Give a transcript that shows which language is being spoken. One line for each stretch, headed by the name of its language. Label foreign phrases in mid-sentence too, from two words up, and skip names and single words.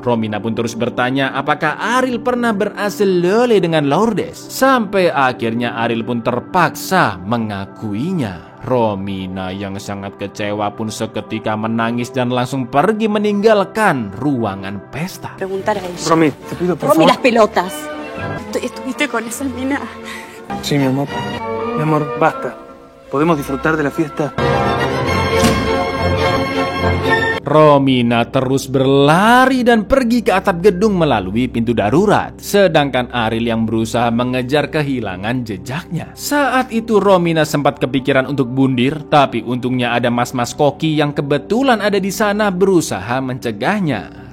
Indonesian: Romina pun terus bertanya apakah Ariel pernah berhasil lele dengan Lourdes. Sampai akhirnya Ariel pun terpaksa mengakuinya. Romina yang sangat kecewa pun seketika menangis dan langsung pergi meninggalkan ruangan pesta.
Spanish: Preguntar a ella. Romy, te pido por Romy, favor. las pelotas. ¿Estuviste con esa mina? Sí, mi amor. Mi amor, basta. ¿Podemos disfrutar de la fiesta?
Indonesian: Romina terus berlari dan pergi ke atap gedung melalui pintu darurat. Sedangkan Ariel yang berusaha mengejar kehilangan jejaknya. Saat itu Romina sempat kepikiran untuk bundir, tapi untungnya ada mas-mas koki yang kebetulan ada di sana berusaha mencegahnya.